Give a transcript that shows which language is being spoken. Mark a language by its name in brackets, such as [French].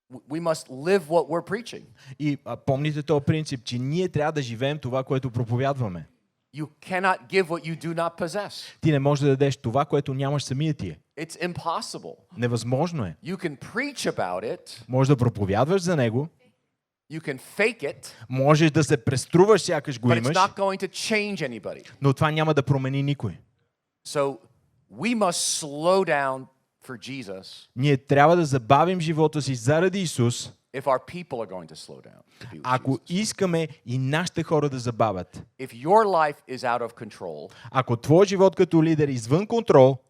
[English] We must live what we're preaching. [Bulgarian] И помните този принцип, че ние трябва да живеем това, което проповядваме. [English] You cannot give what you do not possess. [Bulgarian] Ти не можеш да дадеш това, което нямаш самия ти. [English] It's impossible. [Bulgarian] Невъзможно е. [English] You can preach about it. [Bulgarian] Можеш да проповядваш за него, [English] You can fake it, [Bulgarian] можеш да се преструваш, сякаш го [English] but it's [Bulgarian] имаш, [English] not going to change anybody. [Bulgarian] но това няма да промени никой. [English] So we must slow down for Jesus [Bulgarian] Ние трябва да забавим живота си заради Исус, [English] if our people are going to slow down to be with [Bulgarian] ако [English] Jesus. [Bulgarian] искаме и нашите хора да забавят. [English] If your life is out of control, [Bulgarian] Ако твой живот като лидер е извън контрол,